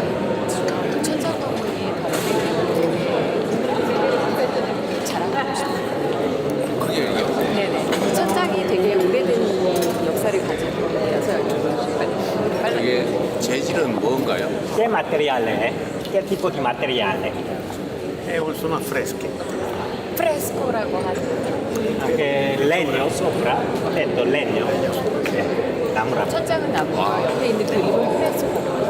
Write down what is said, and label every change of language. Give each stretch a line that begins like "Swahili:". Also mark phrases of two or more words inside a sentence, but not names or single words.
Korean: 천장 건물이 더 자랑하고 싶어요. 크게 얘기해보세요. 네네. 천장이 되게 오래된 역사를 가지고 있어서 이게 재질은 뭔가요?
Italian: Che materiale è? Che tipo di materiale? Sono affreschi.
Korean: 프레스코라고 하는
Italian: Anche legno sopra? Ho detto legno? Sì, namu.
Korean: 천장은 나무, 옆에 있는 그림은 프레스코.